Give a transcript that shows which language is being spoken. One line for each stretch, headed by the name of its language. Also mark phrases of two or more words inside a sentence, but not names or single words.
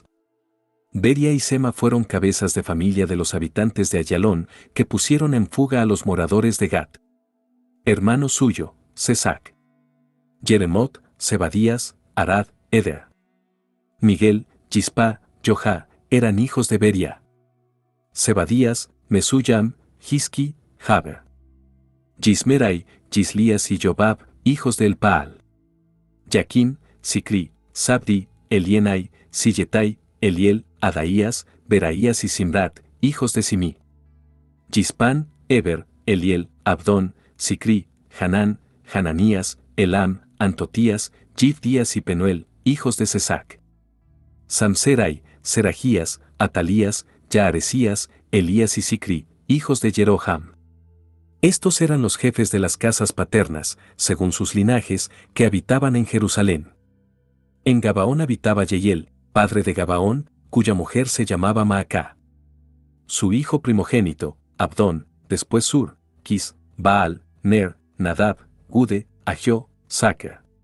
Spanish: Beria y Sema fueron cabezas de familia de los habitantes de Ayalón, que pusieron en fuga a los moradores de Gat. Hermano suyo, Sesac. Jeremot, Zebadías, Arad, Eder. Miguel, Chispa, Johá, eran hijos de Beria. Zebadías, Mesuyam, Hiski, Jaber. Gismerai, Gislías y Jobab, hijos del Paal. Yaquim, Sicri, Sabdi, Elienai, Silletai, Eliel, Adaías, Beraías y Simrat, hijos de Simí. Gispan, Eber, Eliel, Abdón, Sicri, Hanán, Hananías, Elam, Antotías, Gifdías y Penuel, hijos de Sesac. Samserai, Serajías, Atalías, Yaaresías, Elías y Sicri, hijos de Jeroham. Estos eran los jefes de las casas paternas, según sus linajes, que habitaban en Jerusalén. En Gabaón habitaba Yeiel, padre de Gabaón, cuya mujer se llamaba Maacá. Su hijo primogénito, Abdón, después Sur, Quis, Baal, Ner, Nadab, Gude, Ahió, Sacar.